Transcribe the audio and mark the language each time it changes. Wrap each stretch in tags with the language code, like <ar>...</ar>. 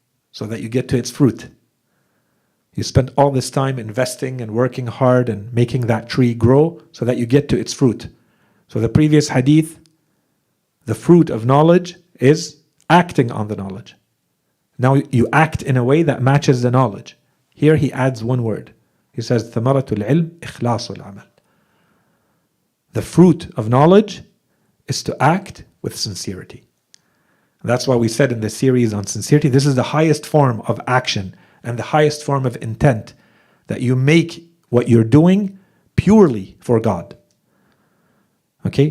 <en>So that you get to its fruit. You spent all this time investing and working hard and making that tree grow so that you get to its fruit. So the previous hadith, the fruit of knowledge is acting on the knowledge. Now you act in a way that matches the knowledge. Here he adds one word. He says,</en> <ar>ثمرة العلم إخلاص العمل.</ar> <en>The fruit of knowledge is to act with sincerity. And that's why we said in the series on sincerity, this is the highest form of action and the highest form of intent, that you make what you're doing purely for God. Okay?</en>